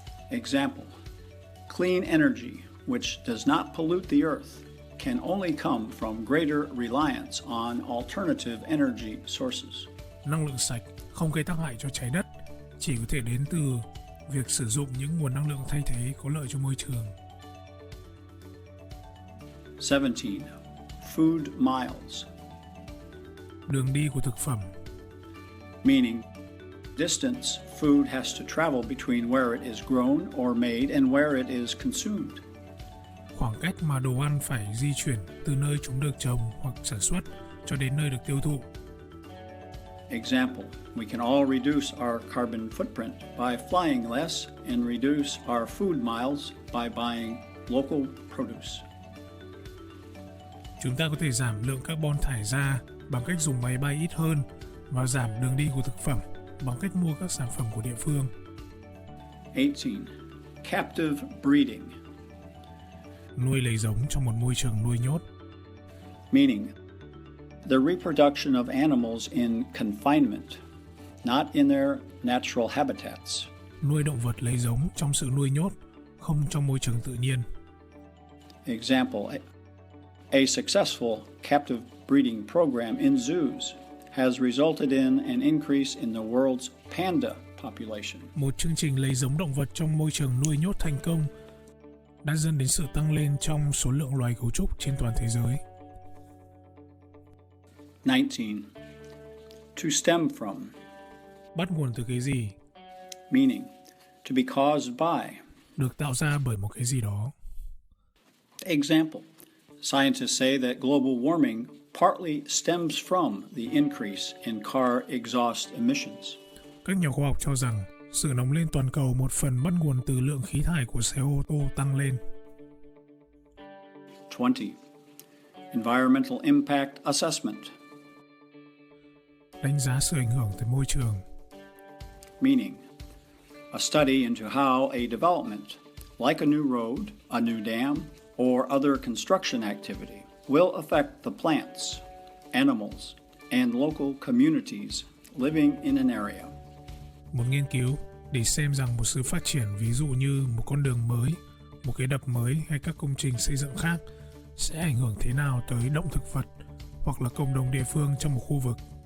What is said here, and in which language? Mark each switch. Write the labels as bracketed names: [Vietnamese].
[English] Example, clean energy, which does not pollute the earth, can only come from greater reliance on alternative energy sources. [Vietnamese] Năng lượng sạch không gây tác hại cho trái đất, chỉ có thể đến từ việc sử dụng những nguồn năng lượng thay thế có lợi cho môi trường. [English] 17. Food miles, [Vietnamese] Đường đi của thực phẩm, [English] meaning distance food has to travel between where it is grown or made and where it is consumed. [Vietnamese] khoảng cách mà đồ ăn phải di chuyển từ nơi chúng được trồng hoặc sản xuất cho đến nơi được tiêu thụ. [English] Example, we can all reduce our carbon footprint by flying less and reduce our food miles by buying local produce. [Vietnamese] Chúng ta có thể giảm lượng carbon thải ra bằng cách dùng máy bay ít hơn và giảm đường đi của thực phẩm bằng cách mua các sản phẩm của địa phương. [English] 18. Captive breeding, [Vietnamese] Nuôi lấy giống trong một môi trường nuôi nhốt, [English] meaning the reproduction of animals in confinement, not in their natural habitats. [Vietnamese] nuôi động vật lấy giống trong sự nuôi nhốt, không trong môi trường tự nhiên. [English] Example, a successful captive breeding program in zoos has resulted in an increase in the world's panda population. [Vietnamese] Một chương trình lấy giống động vật trong môi trường nuôi nhốt thành công đã dẫn đến sự tăng lên trong số lượng loài gấu trúc trên toàn thế giới. [English] 19. To stem from, [Vietnamese] Bắt nguồn từ cái gì? [English] meaning to be caused by. [Vietnamese] Được tạo ra bởi một cái gì đó. [English] Example, scientists say that global warming partly stems from the increase in car exhaust emissions. [Vietnamese] Các nhà khoa học cho rằng sự nóng lên toàn cầu một phần bắt nguồn từ lượng khí thải của xe ô tô tăng lên. [English] 20. Environmental impact assessment, [Vietnamese] Đánh giá sự ảnh hưởng tới môi trường, [English] meaning a study into how a development, like a new road, a new dam, or other construction activity, will affect the plants, animals, and local communities living in an area. [Vietnamese] một nghiên cứu để xem rằng một sự phát triển ví dụ như một con đường mới, một cái đập mới hay các công trình xây dựng khác sẽ ảnh hưởng thế nào tới động thực vật hoặc là cộng đồng địa phương trong một khu vực.